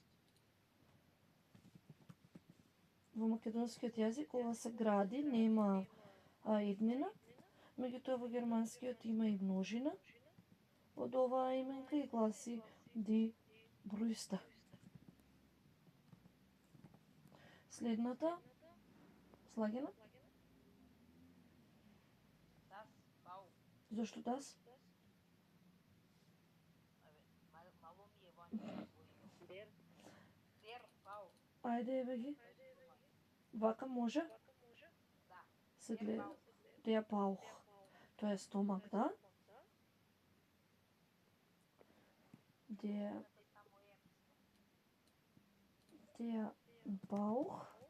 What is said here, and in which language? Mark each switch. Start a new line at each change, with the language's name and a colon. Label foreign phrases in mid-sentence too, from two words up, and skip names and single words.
Macedonian: Во македонскиот јазик ова се гради, нема еднина. Меѓутоа во германскиот има и множина од оваа именка и гласи
German: die Brüste.
Macedonian: Следната, слагена?
German: Das Bauch.
Macedonian: Зошто das? Мало ми е вања.
German: Der Bauch.
Macedonian: Ајде, еве ги. Вака може? Да. Се гледа.
German: Der Bauch.
Macedonian: Тоа е стомак, да?
German: Der Bauch.